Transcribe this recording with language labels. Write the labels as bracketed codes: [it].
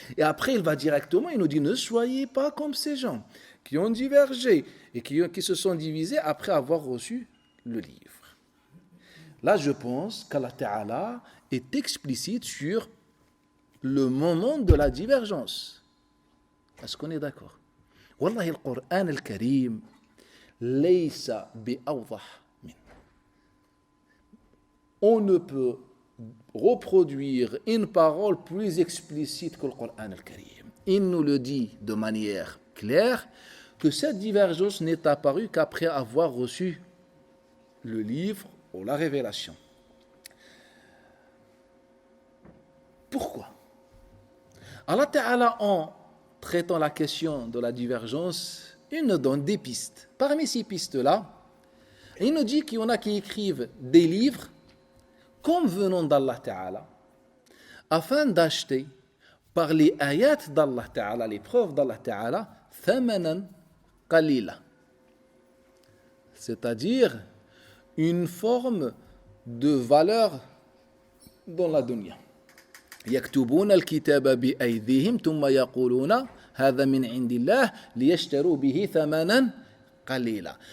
[fr] Et après il va directement, il nous dit, ne soyez pas comme ces gens qui ont divergé et qui se sont divisés après avoir reçu le livre. Là je pense qu'Allah Ta'ala est explicite sur le moment de la divergence. Est-ce qu'on est d'accord? [ar] والله القرآن الكريم ليس بأوضح منه. [fr] On ne peut reproduire une parole plus explicite que le Coran al-Karim. Il nous le dit de manière claire que cette divergence n'est apparue qu'après avoir reçu le livre ou la révélation. Pourquoi? Allah Ta'ala en traitant la question de la divergence, il nous donne des pistes. Parmi ces pistes-là, il nous dit qu'il y en a qui écrivent des livres comme venant d'Allah Ta'ala, afin d'acheter par les ayats d'Allah Ta'ala, les preuves d'Allah Ta'ala, [ar] thamanan qalila, [fr] c'est-à-dire une forme de valeur dans la dunya. [ar] يكتبون الكتاب بأيديهم ثم يقولون هذا من عند الله ليشتروا به ثمنا قليلا.